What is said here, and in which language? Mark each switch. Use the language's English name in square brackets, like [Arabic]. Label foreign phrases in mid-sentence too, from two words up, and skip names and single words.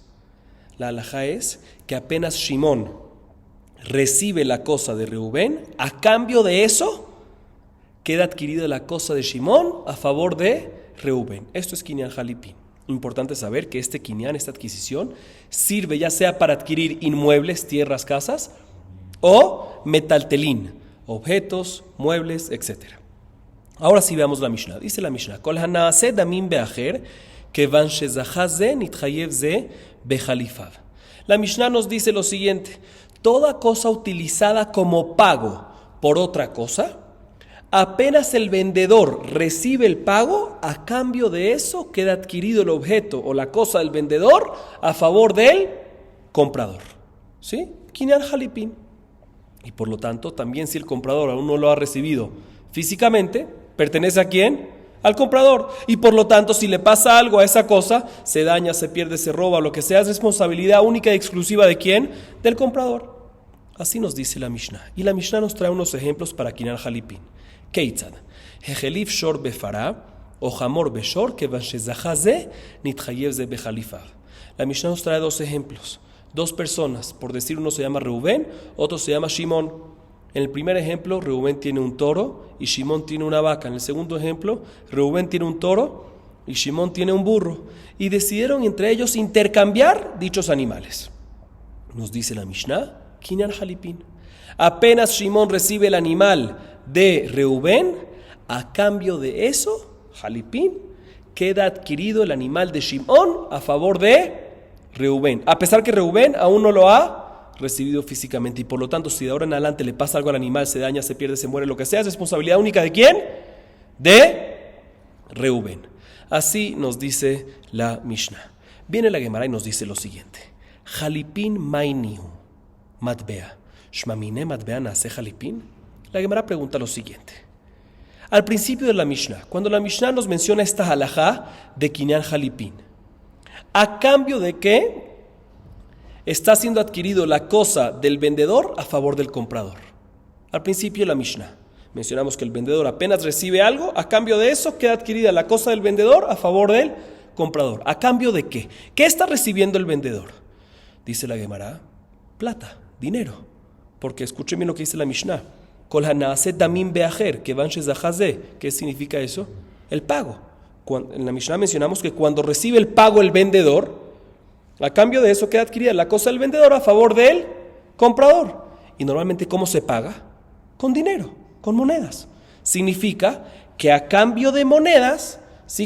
[Spanish] La halajá es que apenas Shimón recibe la cosa de Reubén, a cambio de eso queda adquirida la cosa de Shimón a favor de Reubén. Esto es [Hebrew] קנין חליפין. [Spanish] Importante saber que este kinyan, esta adquisición, sirve ya sea para adquirir inmuebles, tierras, casas, o metaltelín, objetos, muebles, etc. Ahora sí veamos la Mishnah. Dice la Mishnah: [Hebrew] כל הנעשה דמים באחר כיון שזכה זה נתחייב זה בחליפיו. [Spanish] La Mishnah nos dice lo siguiente: toda cosa utilizada como pago por otra cosa, apenas el vendedor recibe el pago, a cambio de eso queda adquirido el objeto o la cosa del vendedor a favor del comprador. [Hebrew] ¿Sí? קנין חליפין. [Spanish] Y por lo tanto, también si el comprador aún no lo ha recibido físicamente, ¿pertenece a quién? Al comprador. Y por lo tanto, si le pasa algo a esa cosa, se daña, se pierde, se roba, lo que sea, es responsabilidad única y exclusiva ¿de quién? Del comprador. Así nos dice la Mishnah. Y la Mishnah nos trae unos ejemplos para [Hebrew] קנין חליפין. כיצד החליף שור בפרה או חמור בשור כיון שזכה זה נתחייב זה בחליפיו. [Spanish] La Mishnah nos trae dos ejemplos. Dos personas, por decir, uno se llama Reubén, otro se llama Shimón. En el primer ejemplo, Reubén tiene un toro y Shimón tiene una vaca. En el segundo ejemplo, Reubén tiene un toro y Shimón tiene un burro. Y decidieron entre ellos intercambiar dichos animales. Nos dice la Mishnah, [Hebrew] קנין חליפין. [Spanish] Apenas Shimón recibe el animal de Reubén, a cambio de eso, jalipin, queda adquirido el animal de Shimón a favor de Reubén, a pesar que Reubén aún no lo ha recibido físicamente, y por lo tanto, si de ahora en adelante le pasa algo al animal, se daña, se pierde, se muere, lo que sea, es responsabilidad única ¿de quién? De Reubén. Así nos dice la Mishnah. Viene la Gemara y nos dice lo siguiente: [Aramaic] חליפין מאי ניהו מטבע שמע מינה מטבע נעשה חליפין. [Spanish] La Gemara pregunta lo siguiente: al principio de la Mishnah, cuando la Mishnah nos menciona esta halajá de [Hebrew] קנין חליפין, [Spanish] ¿a cambio de qué está siendo adquirido la cosa del vendedor a favor del comprador? Al principio de la Mishnah mencionamos que el vendedor apenas recibe algo, a cambio de eso queda adquirida la cosa del vendedor a favor del comprador. ¿A cambio de qué? ¿Qué está recibiendo el vendedor? Dice la Gemara: plata, dinero. Porque escuchen bien lo que dice la Mishnah: [Hebrew] כל הנעשה דמים באחר כיון שזכה זה. [Spanish] ¿Qué significa eso? El pago. En la Mishnah mencionamos que cuando recibe el pago el vendedor, a cambio de eso queda adquirida la cosa del vendedor a favor del comprador. Y normalmente, ¿cómo se paga? Con dinero, con monedas. Significa que a cambio de monedas, ¿sí?